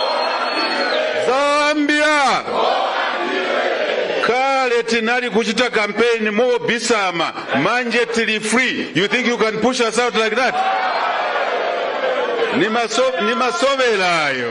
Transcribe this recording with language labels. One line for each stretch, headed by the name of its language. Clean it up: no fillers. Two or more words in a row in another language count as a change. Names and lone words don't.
Nyanja: Zambia! Kale tinari kuchita campaign mo bisama, manje tili free.
English: You think you can push us out like that?
Nyanja: Ni masovela yo.